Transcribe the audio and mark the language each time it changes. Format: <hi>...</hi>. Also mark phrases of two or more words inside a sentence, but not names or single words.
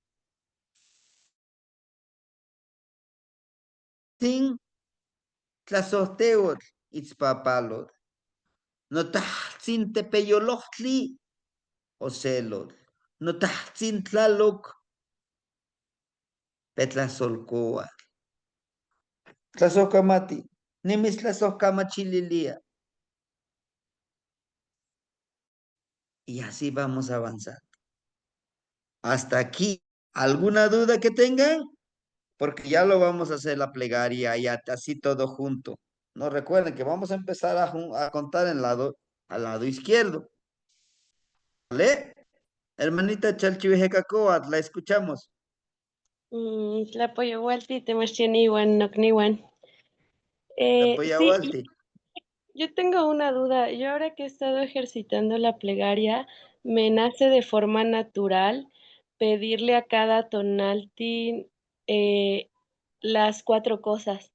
<nah>Sin Tlazohteotl, Itzpapalotl, Notahtzin Tepeyolohtli, Ocelotl, Notahtzin Tlaloc, Petlazolcoa, Tlazocamati, Nimis Tlazocamachililia.</nah> <es>Y así vamos a avanzar. Hasta aquí. ¿Alguna duda que tengan? Porque ya lo vamos a hacer la plegaria y así todo junto. No recuerden que vamos a empezar a contar al lado izquierdo. ¿Vale? Hermanita Chalchihuejecacoat, la escuchamos.</es> <nah>Tlapoyoualti temachtianiuan nocniuan.</nah> <es>Sí, Tlapoyaualti. yo tengo una duda. Yo ahora que he estado ejercitando la plegaria, me nace de forma natural pedirle a cada tonalti las 4 cosas.</es>